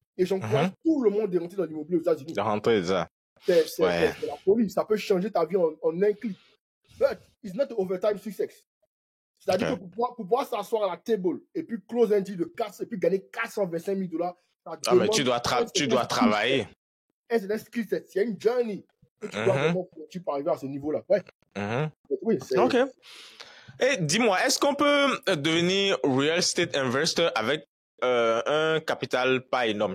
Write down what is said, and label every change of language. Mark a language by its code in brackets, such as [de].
[fr] Et j'encourage tout le monde de rentrer dans l'immobilier aux États-Unis. De rentrer, ça. C'est la folie. Ça peut changer ta vie en un clic. [en] But it's not overtime success. [fr] C'est-à-dire que pour pouvoir s'asseoir à la table et puis close un deal de 4 et puis gagner $425,000. Mais tu dois travailler. C'est un skill set. C'est une journey. Et tu dois vraiment arriver à ce niveau-là. Ouais. Oui, OK. Et dis-moi, est-ce qu'on peut devenir real estate investor avec un capital pas énorme?